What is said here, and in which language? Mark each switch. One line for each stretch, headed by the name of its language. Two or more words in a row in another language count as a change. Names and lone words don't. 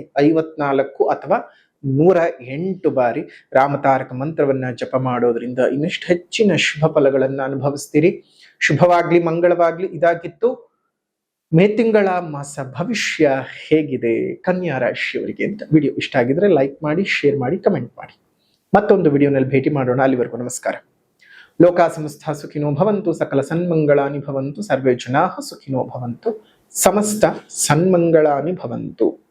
Kannada: 54 ಅಥವಾ 108 ಬಾರಿ ರಾಮತಾರಕ ಮಂತ್ರವನ್ನ ಜಪ ಮಾಡೋದ್ರಿಂದ ಇನ್ನಷ್ಟು ಹೆಚ್ಚಿನ ಶುಭ ಫಲಗಳನ್ನ ಅನುಭವಿಸ್ತೀರಿ. ಶುಭವಾಗ್ಲಿ, ಮಂಗಳವಾಗ್ಲಿ. ಇದಾಗಿತ್ತು ಮೇ ತಿಂಗಳ ಮಾಸ ಭವಿಷ್ಯ ಹೇಗಿದೆ ಕನ್ಯಾ ರಾಶಿಯವರಿಗೆ ಅಂತ. ವಿಡಿಯೋ ಇಷ್ಟ ಆಗಿದ್ರೆ ಲೈಕ್ ಮಾಡಿ, ಶೇರ್ ಮಾಡಿ, ಕಮೆಂಟ್ ಮಾಡಿ. ಮತ್ತೊಂದು ವಿಡಿಯೋನಲ್ಲಿ ಭೇಟಿ ಮಾಡೋಣ. ಅಲ್ಲಿವರೆಗೂ ನಮಸ್ಕಾರ.
Sanskrit: ಲೋಕಾ ಸಮಸ್ತ ಸುಖಿನೋ ಭವಂತು, ಸಕಲ ಸನ್ಮಂಗಳಾನಿ ಭವಂತು, ಸರ್ವೇ ಜನಾಃ ಸುಖಿನೋ ಭವಂತು, ಸಮಸ್ತ ಸನ್ಮಂಗಳಾನಿ ಭವಂತು.